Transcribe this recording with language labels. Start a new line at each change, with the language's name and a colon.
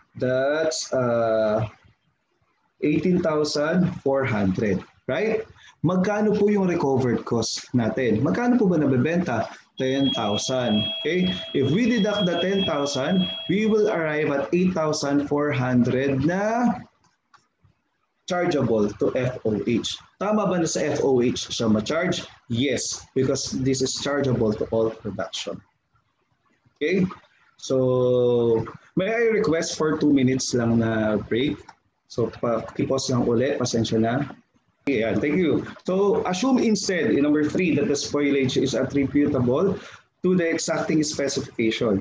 English: That's 18,400, right?
Filipino: Magkano po yung recovered cost natin? Magkano po ba nabebenta? 10,000. Okay?
English: If we deduct the 10,000, we will arrive at 8,400 na chargeable to FOH.
Filipino: Tama ba na sa FOH siya ma-charge?
English: Yes, because this is chargeable to all production. Okay? So, may I request for 2 minutes lang na break?
Filipino: So, pakipos lang ulit, pasensya na.
English: Yeah, thank you. So, assume instead in number 3 that the spoilage is attributable to the exacting specification.